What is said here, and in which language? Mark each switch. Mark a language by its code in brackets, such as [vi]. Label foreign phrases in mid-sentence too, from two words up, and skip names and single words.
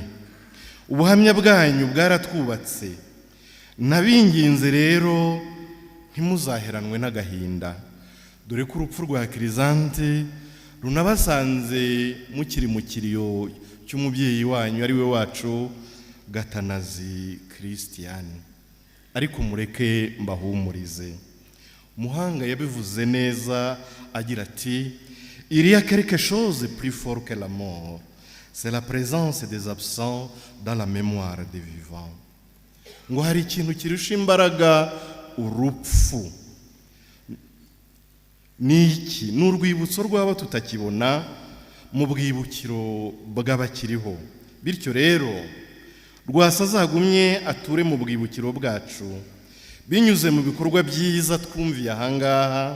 [rw] Ubuhamya bwanyu bwaratwubatse. Nabinginze rero ntimuzaheranwe n'agahinda, dore ko urupfu rwa Kirizante runabasanze mukiri mu kiriyo cy'umubyeyi wanyu ari we wacu Gatanazi Christiani. Ariko mureke mbahumurize. Muhanga yabivuze neza agira ati, [fr] il y a quelque chose plus fort que la mort, c'est la présence des absents dans la mémoire des vivants. [rw] Ngo hari ikintu kirusha imbaraga urupfu. Niki? N'urwibutso rw'abo tutakibona mu bwibukiro bw'abakiriho. Bityo rero Rwasazagumye ature mu bwibukiro bwacu binyuze mu bikorwa byiza twumviye ahangaha.